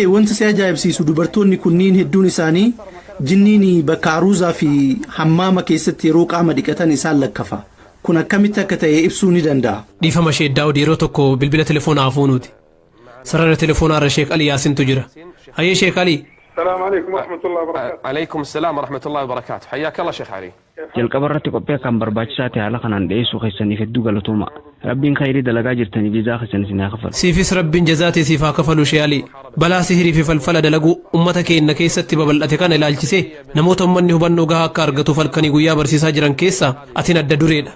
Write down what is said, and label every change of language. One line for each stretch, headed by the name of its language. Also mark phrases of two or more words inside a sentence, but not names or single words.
Oromo: Eeyyee wanti si ajaa'ibsiisu dubartoonni kunniin hedduun isaanii jinniin bakka aruuzaa fi hammaama keessatti yeroo qaama dhiqatan isaan lakkafa. Kun akkamitti akka ta'e ibsuu ni danda'a. dhiifama Sheek Daawud yeroo tokko bilbila telefoonaa hafuunuuti. sarara telefoonaa irra Sheek Alii Yaasintu jira. hayyee Sheek Alii.
Arabic: السلام عليكم ورحمة الله وبركاته. عليكم السلام ورحمة الله وبركاته. حياك الله شيخ علي.
Oromo: jalqaba irratti qophii akkaan barbaachisaa ta'e haala kanaan dhiyeessuu keessaniif hedduu galatooma. Rabbiin khayrii dalagaa jirtanii viizaa keessan isin haa kafalu. siifis rabbiin jazaatii siif haa kafalu Sheek Alii. balaa sihirii fi falfala dalaguu ummata keenya keessatti babal'ate kana ilaalchisee namoota ummanni hubannoo gahaa akka argatuuf halkanii guyyaa barsiisaa jiran keessaa atiin adda dureedha.